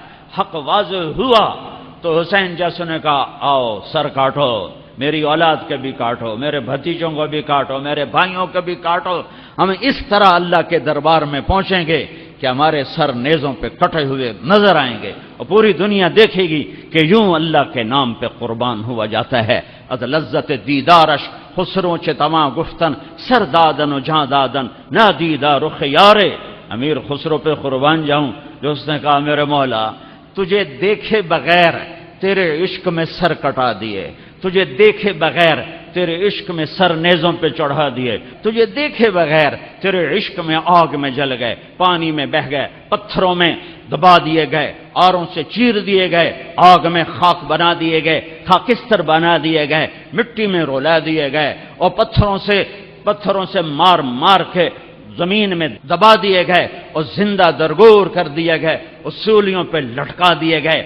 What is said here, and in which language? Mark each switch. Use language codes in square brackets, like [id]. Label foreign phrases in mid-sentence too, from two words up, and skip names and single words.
[ur] حق واضح ہوا تو حسین جیسوں نے کہا آؤ سر کاٹو، میری اولاد کے بھی کاٹو، میرے بھتیجوں کو بھی کاٹو، میرے بھائیوں کو بھی کاٹو۔ ہم اس طرح اللہ کے دربار میں پہنچیں گے کہ ہمارے سر نیزوں پہ کٹے ہوئے نظر آئیں گے، اور پوری دنیا دیکھے گی کہ یوں اللہ کے نام پہ قربان ہوا جاتا ہے۔ [fa] از لذت دیدارش خسرو چ تما گفتن سر دادن و جہاں دادن نہ دیدہ رخ یارے۔ [ur] امیر خسرو پہ قربان جاؤں جو اس نے کہا میرے مولا تجھے دیکھے بغیر تیرے عشق میں سر کٹا دیے، تجھے دیکھے بغیر تیرے عشق میں سر نیزوں پہ چڑھا دیے، تجھے دیکھے بغیر تیرے عشق میں آگ میں جل گئے، پانی میں بہہ گئے، پتھروں میں دبا دیے گئے، آروں سے چیر دیے گئے، آگ میں خاک بنا دیے گئے، خاکستر بنا دیے گئے، مٹی میں رولا دیے گئے، اور پتھروں سے مار مار کے زمین میں دبا دیے گئے، اور زندہ درگور کر دیے گئے، اصولیوں پہ لٹکا دیے گئے۔